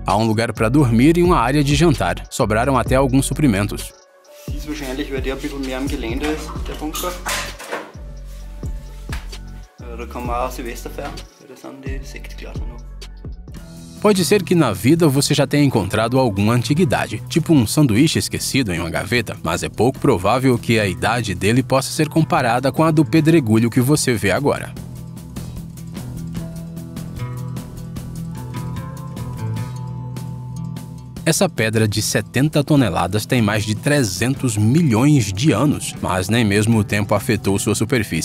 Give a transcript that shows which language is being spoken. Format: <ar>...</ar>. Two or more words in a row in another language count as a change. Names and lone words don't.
<pt>Há um lugar para dormir e uma área de jantar. Sobraram até alguns suprimentos.</pt> <de>Wahrscheinlich, weil der ein bisschen mehr am Gelände ist, der Bunker. Da kann man auch Silvester feiern, weil das sind die Sektglasen noch.</de> <pt>Pode ser que na vida você já tenha encontrado alguma antiguidade, tipo um sanduíche esquecido em uma gaveta, mas é pouco provável que a idade dele possa ser comparada com a do pedregulho que você vê agora. Essa pedra de 70 toneladas tem mais de 300 milhões de anos, mas nem mesmo o tempo afetou sua superfície.</pt>